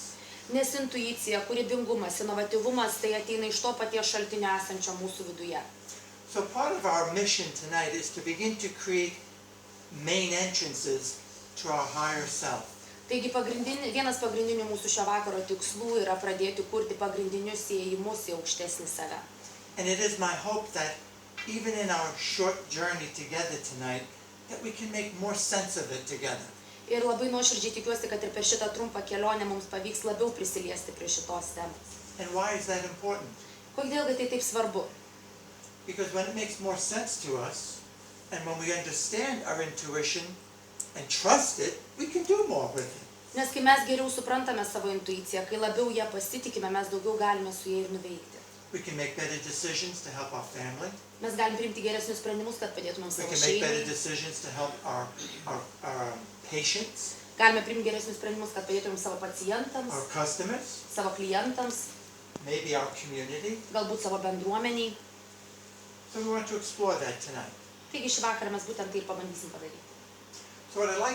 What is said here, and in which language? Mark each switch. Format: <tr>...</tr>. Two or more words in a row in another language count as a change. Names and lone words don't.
<lt>Nes intuicija, kūrybingumas, inovatyvumas tai ateina iš to paties šaltinio esančio mūsų viduje.</lt> <en>So part of our mission tonight is to begin to create main entrances to our higher self.</en> <lt>Taigi vienas pagrindinių mūsų šio vakaro tikslų yra pradėti kurti pagrindinius įėjimus į aukštesnį save.</lt> <en>And it is my hope that even in our short journey together tonight, that we can make more sense of it together.</en> <lt>Ir labai nuoširdžiai tikiuosi, kad ir per šitą trumpą kelionę mums pavyks labiau prisiliesti prie šitos temos.</lt> <en>And why is that important?</en> <lt>Kodėlgi tai taip svarbu?</lt> <en>Because when it makes more sense to us, and when we understand our intuition and trust it, we can do more with it.</en> <lt>Nes kai mes geriau suprantame savo intuiciją, kai labiau ją pasitikime, mes daugiau galime su ja ir nuveikti.</lt> <en>We can make better decisions to help our family.</en> <lt>Mes galim priimti geresnius sprendimus, kad padėtumėm</lt> <en>We</en> <lt>savo</lt> <en>can make better</en> <lt>šeimai.</lt> <en>decisions to help our patients,</en> <lt>Galime priimti geresnius sprendimus, kad padėtumėm savo pacientams,</lt> <en>our customers,</en> <lt>savo klientams,</lt> <en>maybe our community.</en> <lt>galbūt savo bendruomeniai.</lt> <en>So we want to explore that tonight.</en> <lt>Taigi šį vakarą mes būtent tai ir pabandysim padaryti.</lt> <en>So what I'd like</en>